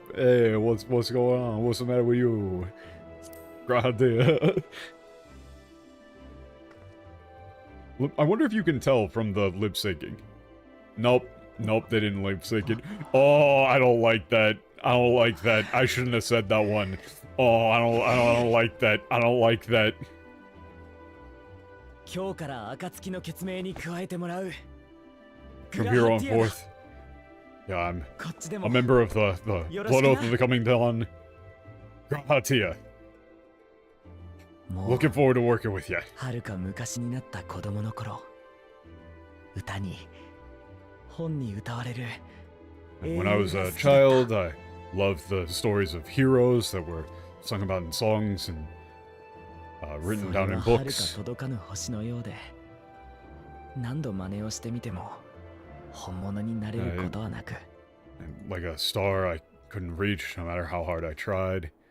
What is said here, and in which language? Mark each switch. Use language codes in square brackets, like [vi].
[en] Hey, what's going on? What's the matter with you? Grahatea. I wonder if you can tell from the lip syncing. Nope. Nope, they didn't lip sync it. Oh, I don't like that. I don't like that. I shouldn't have said that one. Oh, I don't like that. I don't like that. [ja] 今日から暁の決命に加えてもらう。 [en] From here on forth. Yeah, I'm a member of the Blood Oath of the Coming Dawn. Grahatia. Looking forward to working with you. [ja] 遥か昔になった子供の頃、歌に、本に歌われる。 [en] When I was a child, I loved the stories of heroes that were sung about in songs and written down in books. [ja] 届かぬ星のようで、何度真似をしてみても。本物になれることはなく。 [en] Like a star I couldn't reach no matter how hard I tried.